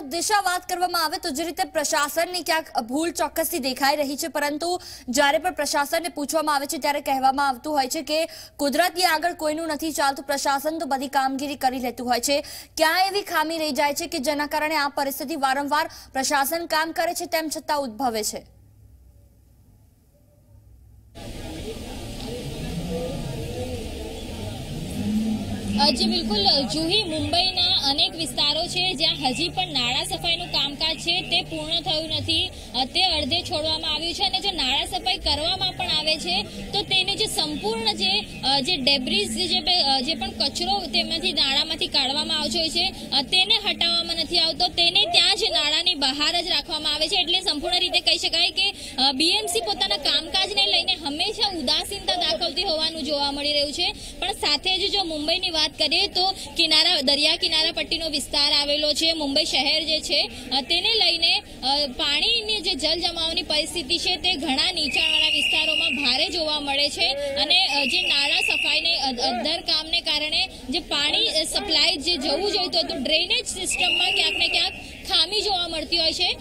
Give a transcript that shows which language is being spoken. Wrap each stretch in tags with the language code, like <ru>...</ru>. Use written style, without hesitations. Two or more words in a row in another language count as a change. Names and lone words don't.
<gu>દિશા, વાત કરવામાં આવે તો જે રીતે પ્રશાસનની ક્યાંક ભૂલ ચોક્કસથી દેખાઈ રહી છે, પરંતુ જ્યારે પણ પ્રશાસનને પૂછવામાં આવે છે ત્યારે કહેવામાં આવતું હોય છે કે કુદરતની આગળ કોઈનું નથી ચાલતું, પ્રશાસન તો બધી કામગીરી કરી લેતું હોય છે। ક્યાં એવી ખામી રહી જાય છે કે જેના કારણે આ પરિસ્થિતિ વારંવાર પ્રશાસન કામ કરે છે તેમ છતાં ઉદ્ભવે છે? જી બિલકુલ, જૂહી મુંબઈના અનેક વિસ્તારો છે જ્યાં હજી પણ નાળા સફાઈનું કામકાજ છે તે પૂર્ણ થયું નથી, તે અર્ધે છોડવામાં આવ્યું છે, અને જો નાળા સફાઈ કરવામાં પણ આવે છે તો તેની જે સંપૂર્ણ જે ડેબ્રીજ જે પણ કચરો તેમાંથી નાળામાંથી કાઢવામાં આવતો હોય છે તેને હટાવવામાં નથી આવતો, તેને ત્યાં જ નાળાની બહાર જ રાખવામાં આવે છે। એટલે સંપૂર્ણ રીતે કહી શકાય કે બીએમસી પોતાના કામકાજને લઈને હમેશા ઉદાસીનતા દાખવતી હોવાનું જોવા મળી રહ્યું છે। પણ સાથે જ જો મુંબઈની વાત કરીએ તો દરિયા કિનારા પટ્ટીનો વિસ્તાર આવેલો છે, મુંબઈ શહેર જે છે તેને લઈને પાણીની જે જલ જમાવની પરિસ્થિતિ છે તે ઘણા નીચાણવાળા વિસ્તારોમાં ભારે જોવા મળે છે, અને જે નાળા સફાઈને અદ્ધર કામને કારણે જે પાણી સપ્લાય જે જવું જોઈતું હતું</gu> <en>drainage system</en> <gu>ક્યાંક ને ક્યાંક ખામી જોવા મળતી હોય છે.</gu>